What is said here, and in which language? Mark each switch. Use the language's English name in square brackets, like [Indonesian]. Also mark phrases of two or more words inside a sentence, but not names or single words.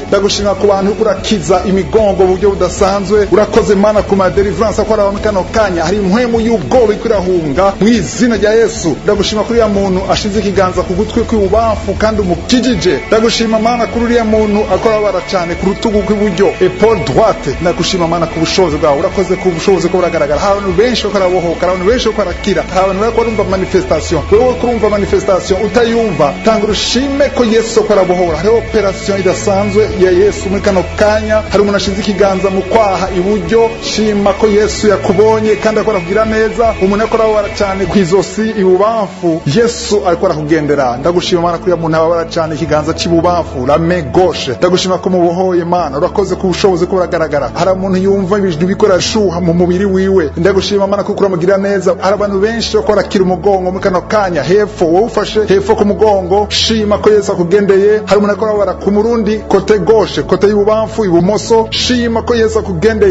[Rundi] Ndagushima ku bantu urakiza imigongo mu buryo budasanzwe. Urakoze Mana ku ma deliverance akora mu kano kanya. Hari impwemu y'ubwoba ikurahunga mu izina rya Yesu. Ndagushima kuri ya muntu ashize ikiganza ku gutwi kw'ububamfu kandi umukijije. Ndagushima Mana kuri uriya muntu akora baracane ku rutugu kw'iburyo, [French] épaule droite. [Rundi] Ndagushima Mana ku bushobozi bwawe. Urakoze ku bushobozi ko buragaragara. Hari abantu benshi ko barabohoka, hari abantu benshi ko barakira, hari abantu bari kurumva manifestation. Wewe kurumva manifestation utayumva, tanga urushime ko Yesu ko arabohora. Hari operation idasanzwe ya Yesu muri kano kanya. Hari umuntu ashize ikiganza mu kwaha iburyo, shima ko Yesu yakubonye kandi akora kugira neza. Umuntu akora baracane kwizosi ibubamfu, Yesu akora kugendera. Ndagushima Mana kuri ya muntu ababara cyane ikiganza cy'ibubamfu, [French] la main gauche. [Rundi] Ndagushima ko mubohoye Mana. Urakoze ku bushobozi ko buragaragara. Hari umuntu yumva ibintu bikora shuha mu mubiri wiwe. Ndagushima Mana ko kuramugira neza. Hari abantu benshi bakora kira umugongo mu kano kanya, hepfo wowe ufashe hepfo ku mugongo, shima ko Yesu akugendeye. Hari umuntu akora bara ku murundi [French] kote gauche, [Rundi] kote y'ububamfu ibumoso, shima ko Yesu akugendeye.